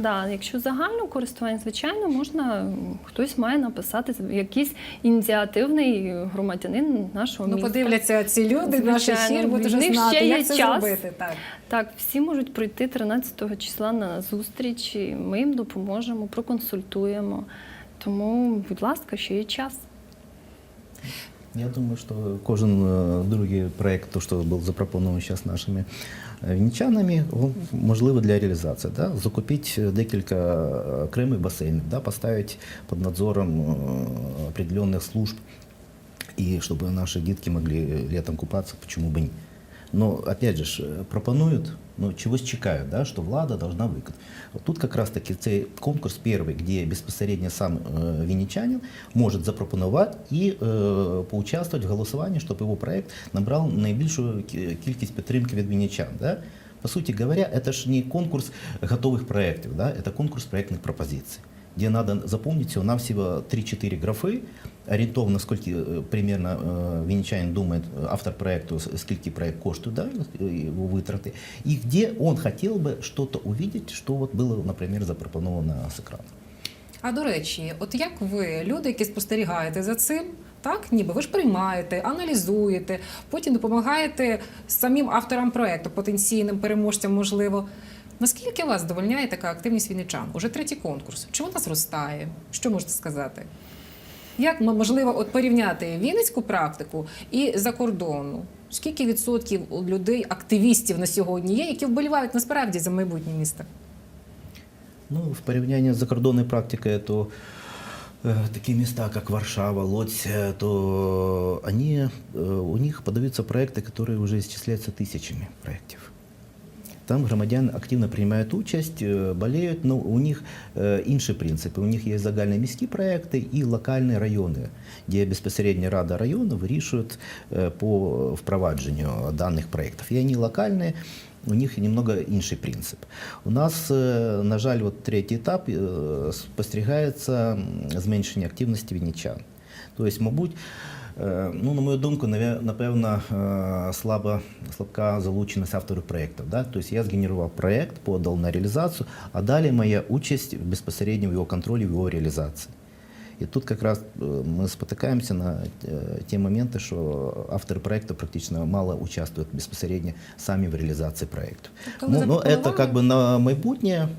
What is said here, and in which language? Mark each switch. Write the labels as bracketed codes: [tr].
[uk] Якщо загального користування, звичайно, можна, хтось має написати, якийсь ініціативний громадянин нашого міста. Подивляться ці люди, наш ефір, будуть вже знати, як це зробити. Так, всі можуть прийти 13 числа на зустріч, і ми їм допоможемо, проконсультуємо. Тому, будь ласка, ще є час. Я думаю, что кожен другий проект, [ru] то, что был [uk] запропонований [ru] сейчас [uk] нашими вінничанами, он можливо для реалізації. Да? Закупити декілька окремих басейнів, да? Поставити під надзором [ru] определенных служб, и чтобы наши детки могли летом купаться, почему бы не. [uk] Но, опять же, пропонуют, но чогось чекають, да, що влада должна виконати. [ru] Тут как раз таки [uk] цей конкурс перший, де безпосередньо сам вінничанин може запропонувати і поучаствувати в голосуванні, щоб його проект набрав найбільшу кількість підтримки від вінничан. [ru] Да? По суті говоря, это ж не [uk] конкурс готових проектів, [ru] да? Это конкурс [uk] проектних пропозицій, [ru] где надо запомнить всего-навсего 3-4 графы, ориентовно, сколько примерно вінничанин думает, [uk] автор проекту, [ru] сколько проект коштует, да, его вытраты, и где он хотел бы что-то увидеть, что вот было, например, запропоновано с экрана. [uk] А до речі, от як ви, люди, які спостерігаєте за цим, так, ніби ви ж приймаєте, аналізуєте, потім допомагаєте самим авторам проекту, потенційним переможцям, можливо. Наскільки вас задовольняє така активність вінничан? Уже третій конкурс. Чи вона зростає? Що можете сказати? Як можливо от порівняти вінницьку практику і закордонну? Скільки відсотків людей, активістів на сьогодні є, які вболівають насправді за майбутнє міста? Ну, в порівнянні з закордонною практикою, [ru] то такие места, как Варшава, Лодзь, то у них подаются проекты, которые уже исчисляются тысячами проектов. [uk] Там громадяни активно приймають участь, болеють, але у них інші принципи. У них є загальні міські проекти і локальні райони, де безпосередньо Рада району вирішує по впровадженню даних проєктів. І вони локальні, у них немного інший принцип. У нас, на жаль, от третій етап спостерігається зменшення активності вінничан. Тобто, мабуть, ну, на мою думку, напевно, слабка залученість авторів проєктів. Да? Тобто я згенерував проєкт, подав на реалізацію, а далі моя участь безпосередньо в його контролі, в його реалізації. [ru] И тут как раз мы спотыкаемся на те моменты, что авторы проекта практически мало участвуют [uk] безпосередньо [ru] сами в реализации проектов. Но это как бы на [uk] майбутнє.